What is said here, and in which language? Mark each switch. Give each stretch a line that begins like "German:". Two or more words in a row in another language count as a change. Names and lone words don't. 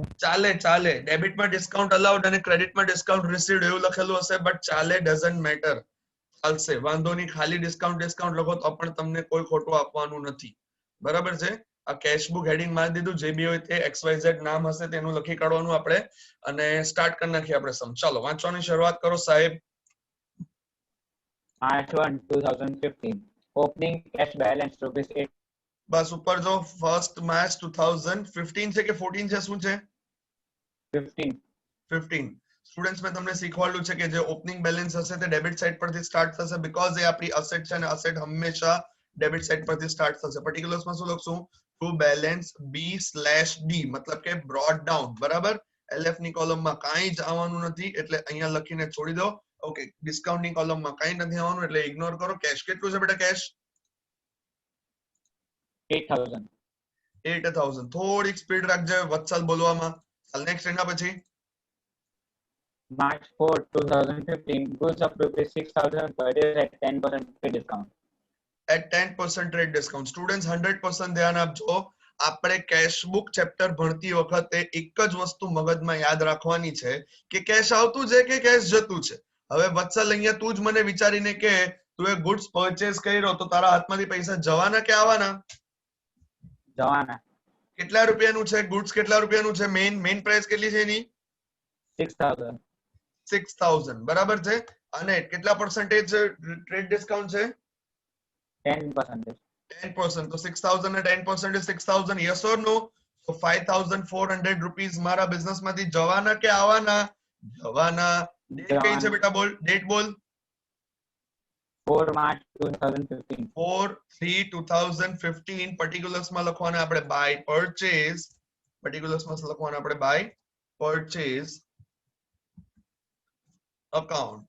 Gujarati: ચાલે ડેબિટમાં
English: discount allowed
Gujarati: અને ક્રેડિટમાં
English: discount received
Gujarati: એવું લખેલું હશે બટ ચાલે
English: doesn't matter
Gujarati: ચાલશે વાંધો નહીં ખાલી ડિસ્કાઉન્ટ લખો તો પણ તમને કોઈ ખોટું આપવાનું નથી બરાબર છે આ
English: cash book
Gujarati: હેડિંગ મારી દીધું જે બી હોય તે XYZ નામ હશે તેનું લખી કાઢવાનું આપણે અને સ્ટાર્ટ કરી નાખીએ આપણે સમ ચાલો વાંચવાની શરૂઆત કરો સાહેબ
English: March 1, 2015. Opening cash balance ₹8.
Gujarati: બસ ઉપર જો
English: 1st March 2015
Gujarati: છે કે 14 છે શું છે 15 સ્ટુડન્ટ્સ મેં તમને શીખવાડ્યું છે કે જે
English: opening balance
Gujarati: હશે તે
English: debit side
Gujarati: પરથી સ્ટાર્ટ થશે બીકોઝ એ આપણી અસેટ છે અને અસેટ હંમેશા
English: debit side
Gujarati: પરથી સ્ટાર્ટ થશે પર્ટિક્યુલર્સ માં શું લખશું
English: to balance B/D
Gujarati: મતલબ કે
English: brought down
Gujarati: બરાબર LF ની કોલમમાં કાંઈ જ આવવાનું નથી એટલે અહીંયા લખીને છોડી દો ઓકે, ડિસ્કાઉન્ટની કોલમમાં કઈ નથી આવવાનું એટલે ઇગ્નોર કરો. કેશ કેટલું છે બેટા? કેશ 8,000. 8,000. થોડીક સ્પીડ રાખજે વત્સલ બોલવામાં. ચાલ નેક્સ્ટ એના પછી
English: March 4, 2015, goods of rupees 6,000 purchased at 10% discount. at 10% trade discount.
Gujarati: સ્ટુડન્ટ્સ 100% ધ્યાન આપજો. આપણે
English: cash book
Gujarati: ચેપ્ટર ભણતી વખતે એક જ વસ્તુ મગજમાં યાદ રાખવાની છે કે કેશ આવતું છે કે કેશ જતું છે. હવે વત્સલ અહીંયા તું જ મને વિચારીને કે તું એ
English: goods purchase
Gujarati: કર્યો તો તારા હાથમાંથી પૈસા જવાના કે આવવાના? જવાના. કેટલા રૂપિયાનું છે ગુડ્સ? કેટલા રૂપિયાનું છે?
English: main price
Gujarati: કેટલી છે એની? 6,000. 6,000. બરાબર છે. અને કેટલા
English: percentage trade discount
Gujarati: છે? 10%.
English: 10%. તો 6,000 ને 10% is 6,000. Yes or no? So 5,400 rupees
Gujarati: મારા બિઝનેસ માંથી જવાના કે આવવાના? જવાના. ડેટ કઈ છે બેટા? બોલ ડેટ બોલ.
English: 4 March 2015. 4/3/2015.
Gujarati: પર્ટિક્યુલર્સ માં લખવાના આપણે
English: by purchase.
Gujarati: પર્ટિક્યુલર્સ માં લખવાના આપણે
English: by purchase account.